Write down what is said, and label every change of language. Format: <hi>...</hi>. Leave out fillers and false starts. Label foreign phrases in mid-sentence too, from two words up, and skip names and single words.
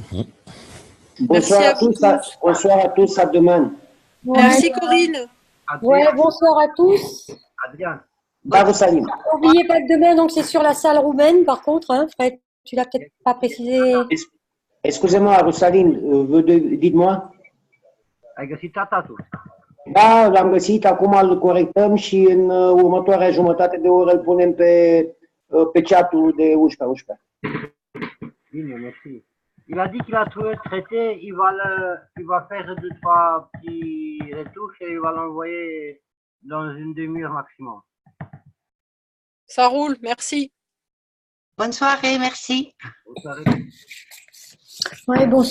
<fr>Bonsoir à tous, bonsoir à tous, à demain. Merci Corinne. Ouais, bonsoir à tous. Adrien. Bravo Salim. N'oubliez pas que demain, donc c'est sur la salle roumaine, par contre, hein, Fred, tu l'as peut-être pas précisé. Excusez-moi, Rosaline, dites-moi.</fr> <ro>Ai găsit tratatul? Da, l-am găsit, acum îl corectăm și în următoarea jumătate de oră îl punem pe chat-ul de 11-11. Bine, merci.</ro> <fr>Il a dit qu'il a trouvé le traité, il va faire 2-3 petits retouches et il va l'envoyer dans une demi-heure maximum. Ça roule, merci. Bonne soirée, merci. Bonne soirée. Oui, bonsoir.</fr>